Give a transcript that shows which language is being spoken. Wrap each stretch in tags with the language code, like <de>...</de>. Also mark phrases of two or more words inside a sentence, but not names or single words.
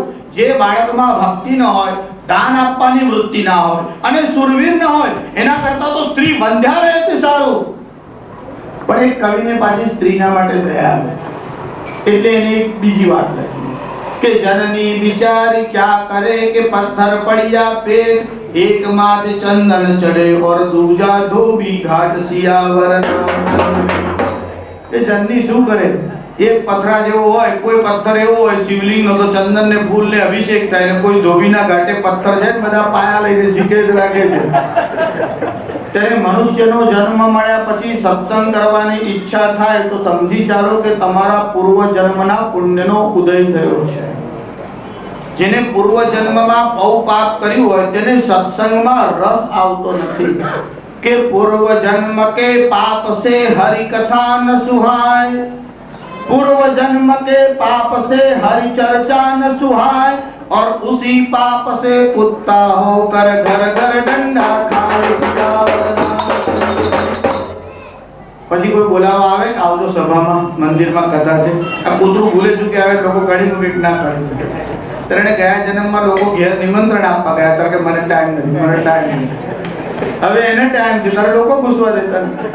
<gu>જે બાળકમાં ભક્તિ ન હોય, દાન આપવાની વૃત્તિ ના હોય અને સુરવીર ન હોય એના કરતા તો સ્ત્રી વંધ્યા રહે તે સારું। પણ એક કવિને પાછી સ્ત્રીના માટે દયા આવે એટલે એને એક બીજી વાત લખી કે</gu> <hi>जननी बिचारी क्या करे के पत्थर पड्या पेट, एक माथे चंदन चढ़े और दूजा धोबी घाट सियावर।</hi> <gu>એ જનની શું કરે? એક પથરા જેવો હોય, કોઈ પથ્થર એવો હોય શિવલિંગનો તો ચંદન ને ફૂલ ને અભિષેક થાય, ને કોઈ ધોબીના ઘાટે પથ્થર છે બધા પાયા લઈને શીખે જ રાખે છે। ત્યારે મનુષ્યનો જન્મ મળ્યા પછી સત્સંગ કરવાની ઈચ્છા થાય તો સમજી ચાલો કે તમારા પૂર્વ જન્મના પુણ્યનો ઉદય થયો છે। જેને પૂર્વ જન્મમાં બહુ પાપ કર્યું હોય તેને સત્સંગમાં રસ આવતો નથી કે</gu> <hi>पूर्व जन्म के पाप से हरि कथा न सुहाय, पूर्व जन्म के पाप से हरि चर्चा न सुहाय, और उसी पाप से कुत्ता होकर घर घर डंडा खाए।</hi> <gu>પછી કોઈ બોલાવા આવે કે આવજો સભામાં, મંદિરમાં કથા છે, આ કૂતરું ભૂલે ચૂકે આવે લોકો કાઢી મૂકે ના કાઢી મૂકે। ત્યારે ગયા જન્મમાં લોકો ઘેર નિમંત્રણ આપવા ગયા ત્યારે કે મને ટાઈમ નથી, મને ટાઈમ નથી। હવે એને ટાઈમ છે ત્યારે લોકો પૂછવા દેતા નથી।</gu>